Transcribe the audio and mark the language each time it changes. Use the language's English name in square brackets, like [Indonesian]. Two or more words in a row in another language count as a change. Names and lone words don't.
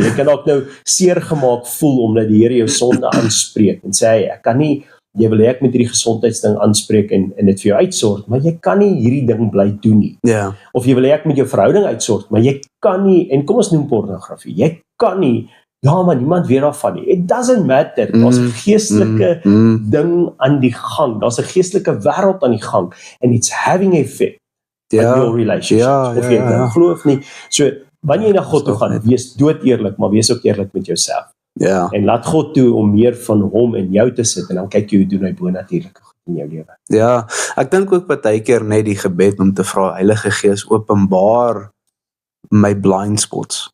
[Afrikaans] Jy kan dalk nou seer gemaak voel, omdat die Here jou sonde aanspreek, en sê, ek kan nie, jy wil ek met hierdie gesondheidsding aanspreek, en dit vir jou uitsorg, maar jy kan nie hierdie ding bly doen nie. Of jy wil ek met jou verhouding uitsorg, maar jy kan nie, en kom ons noem pornografie, jy kan nie, maar niemand weet daarvan nie. [English] It doesn't matter, [Afrikaans] daar's 'n geestelike ding aan die gang, daar's 'n geestelike wêreld aan die gang, [English] and it's having an effect on your relationships, [Afrikaans] of jy nou glo of nie. So, wanneer jy na God toe gaan, wees dood eerlik, maar wees ook eerlik met jouself. En laat God toe om meer van hom in jou te sit, en dan kyk jy hoe doen hy bonatuurlike goed in jou lewe. Ek dink ook baie keer net die gebed om te vra, Heilige Gees, openbaar my [English] blind spots.